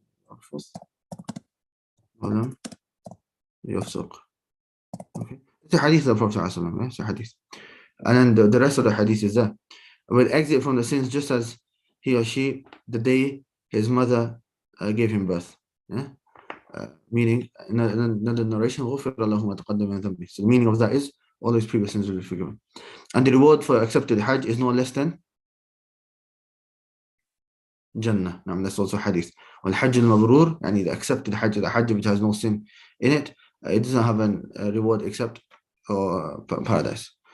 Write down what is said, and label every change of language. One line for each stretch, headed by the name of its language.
Arabic: يرفث ولم يفسق.
English: Okay. It's a hadith of the Prophet ﷺ. It's a hadith. And then the rest of the hadith is that will exit from the sins just as he or she the day his mother gave him birth. Yeah? Meaning, in another narration,
Arabic: غُفِرَ لَهُ مَا تَقَدَّمَ مِنْ ذَنْبِهِ.
English: So the meaning of that is all his previous sins will be forgiven. And the reward for accepted Hajj is no less than Jannah. Now, that's also hadith.
Arabic: والحج المبرور, يعني
English: the accepted Hajj, the Hajj which has no sin in it, it doesn't have a reward except paradise.